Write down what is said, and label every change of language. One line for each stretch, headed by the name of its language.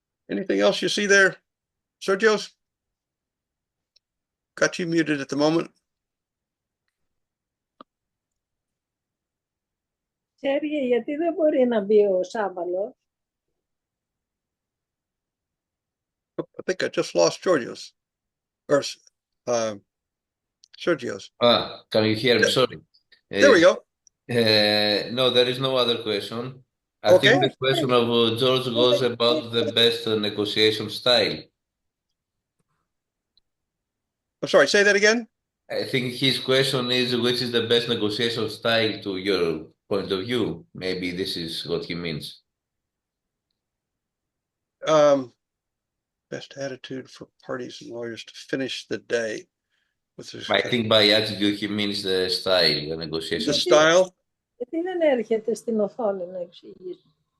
English: Anything else you see there, Sergio? got you muted at the moment.
Greek: Σέργιο, γιατί δεν μπορεί να μπει ο Σάββαλος?
English: I think I just lost Georgios. Or Sergio's. Can you hear me? Sorry. There we go. No, there is no other question. I Okay. think the question of George goes about the best negotiation style. I'm sorry, say that again. I think his question is, which is the best negotiation style to your point of view? Maybe this is what he means. Best attitude for parties and lawyers to finish the day. I think by attitude he means the style, the negotiation. The style?
Greek: Γιατί δεν έρχεται στην οθόνη να εξηγήσει?